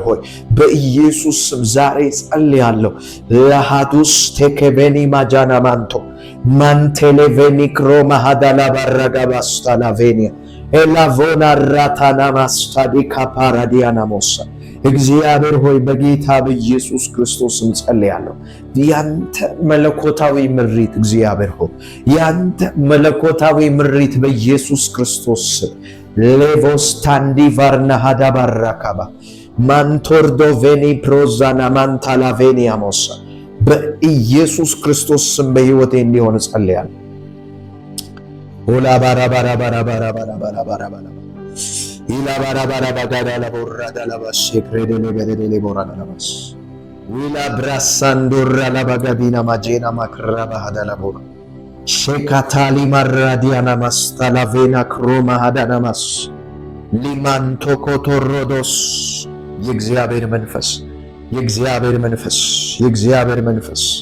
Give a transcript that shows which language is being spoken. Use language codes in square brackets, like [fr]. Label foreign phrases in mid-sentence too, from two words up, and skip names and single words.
[am] ሆይ በኢየሱስ ዛሬ ጸልያለሁ። ለሃዱስ ቴከቬኒ ማጃና ማንቶ ማንቴሌቬኒ ክሮማ ሃዳላ ባራጋባስታላቬኒያ ኤላቮና ራታና ማስታዲ ካፓራዲያና ሞሳ እግዚአብሔር ሆይ በጌታ በኢየሱስ ክርስቶስ ጸልያለሁ። ያንተ መለኮታዊ ምሪት እግዚአብሔር ሆይ ያንተ መለኮታዊ ምሪት በኢየሱስ ክርስቶስ ሌቮስታንዲ ቫርና ሃዳባራካባ ማንቶርዶ ቬኒ ፕሮዛና ማንታላቬኒያ ሞሳ በኢየሱስ ክርስቶስ ስም በሕይወቴ እንዲሆን ጸልያለሁ። ኦላ ባራ ባራ ባራ ባራ ባራ ባራ ባራ ባራ ኢላ ባራ ባራ ባጋዳ ለቦራዳ ለባሽ ክሬደለ ገደለ ቦራዳ ለባሽ ዊላ ብራሳንዶራ ለባጋዲና ማጄና ማክራ ባሃዳ ለቦራ ሼካታሊ ማራዲያና ማስታላቬና ክሮማ ሃዳና ማስ ሊማንቶ ኮቶሮዶስ የእግዚአብሔር መንፈስ